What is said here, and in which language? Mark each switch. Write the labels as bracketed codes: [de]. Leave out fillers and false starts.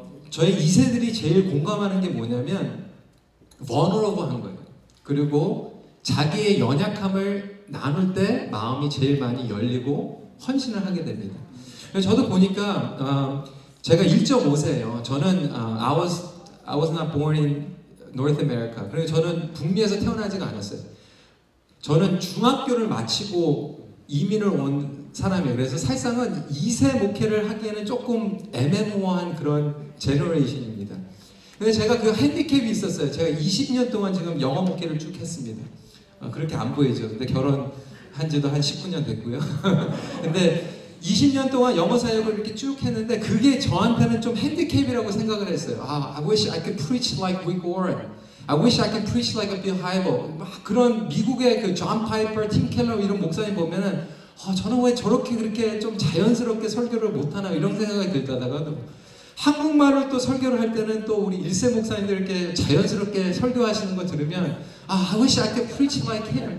[ko] 저희 2세들이 제일 공감하는 게 뭐냐면 vulnerable한 거예요. 그리고 자기의 연약함을 나눌 때 마음이 제일 많이 열리고 헌신을 하게 됩니다. 저도 보니까 제가 1.5세예요. 저는 [en] I was not born in North America. [ko] 그래서 저는 북미에서 태어나지가 않았어요. 저는 중학교를 마치고 이민을 온 사람이에요. 그래서 사실상은 2세 목회를 하기에는 조금 애매모호한 그런 제너레이션입니다. 근데 제가 그 핸디캡이 있었어요. 제가 20년 동안 지금 영어 목회를 쭉 했습니다. 그렇게 안 보이죠. 근데 결혼한 지도 한 19년 됐고요. 근데 20년 동안 영어 사역을 이렇게 쭉 했는데 그게 저한테는 좀 핸디캡이라고 생각을 했어요. [en] I wish I could preach like Rick Warren. I wish I could preach like a Bill Hybel. [ko] 막 그런 미국의 그 존 파이퍼, 팀 켈러 이런 목사님 보면은 저는 왜 저렇게 그렇게 좀 자연스럽게 설교를 못하나 이런 생각이 들다가도 한국말을 또 설교를 할 때는 또 우리 일세 목사님들 이렇게 자연스럽게 설교하시는 거 들으면 [en] I wish I could preach like him.